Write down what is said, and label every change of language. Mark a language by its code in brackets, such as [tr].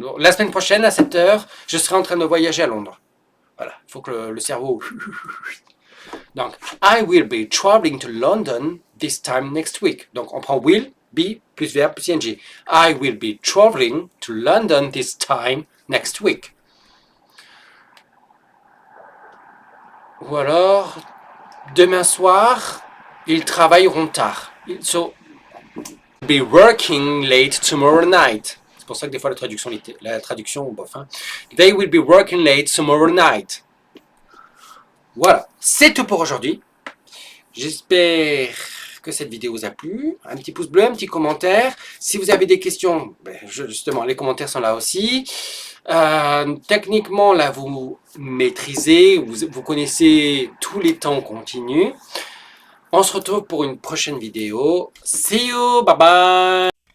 [fr] Donc, la semaine prochaine, à 7 heures, je serai en train de voyager à Londres. Voilà, il faut que le cerveau... [en] Donc, I will be traveling to London this time next week. [fr] Donc, on prend will, be, plus verbe, plus ing. [en] I will be traveling to London this time next week. [fr] Ou alors, demain soir, ils travailleront tard. [en] So, be working late tomorrow night. [fr] C'est pour ça que des fois la traduction, bof. Hein. [en] They will be working late tomorrow night. [fr] Voilà, c'est tout pour aujourd'hui. J'espère que cette vidéo vous a plu. Un petit pouce bleu, un petit commentaire. Si vous avez des questions, justement, les commentaires sont là aussi. Techniquement, là, vous maîtrisez, vous connaissez tous les temps continus. On se retrouve pour une prochaine vidéo. [en] See you, bye bye.